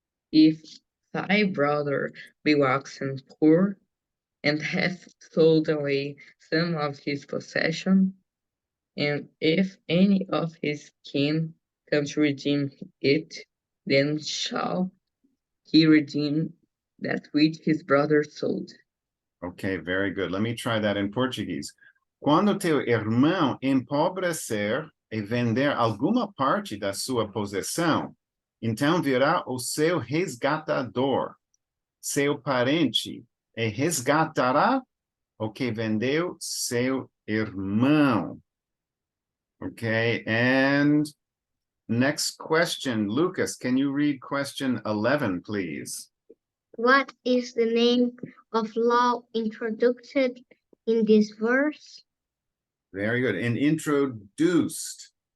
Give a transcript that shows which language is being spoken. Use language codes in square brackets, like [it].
[en] If thy brother be waxen poor, and hath sold away some of his possession, and if any of his kin come to redeem it, then shall he redeem that which his brother sold. Okay, very good. Let me try that in Portuguese. [pt] Quando teu irmão empobrecer e vender alguma parte da sua possessão, então virá o seu resgatador, seu parente, e resgatará o que vendeu seu irmão. [en] Okay, and next question, Lucas, can you read question 11, please? What is the name of law introduced in this verse? Very good. And introduced.